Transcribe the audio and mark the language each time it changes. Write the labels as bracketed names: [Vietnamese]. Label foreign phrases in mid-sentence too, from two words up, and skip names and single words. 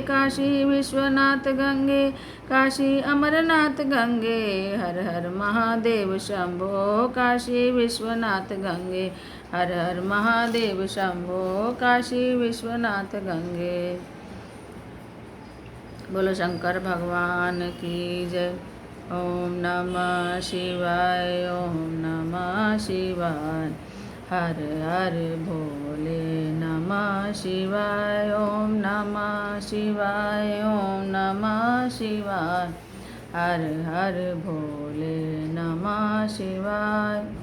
[Hindi] काशी विश्वनाथ गंगे, काशी अमरनाथ गंगे। हर हर महादेव शंभो, काशी विश्वनाथ गंगे। हर हर महादेव शंभो, काशी विश्वनाथ गंगे। बोलो शंकर भगवान की जय। [Sanskrit] ओम नमः शिवाय, ओम नमः शिवाय। [Hindi] हर हर भोले [Sanskrit] नमः शिवाय, ओम नमः शिवाय, ओम नमः शिवाय। [Hindi] हर हर भोले [Sanskrit] नमः शिवाय।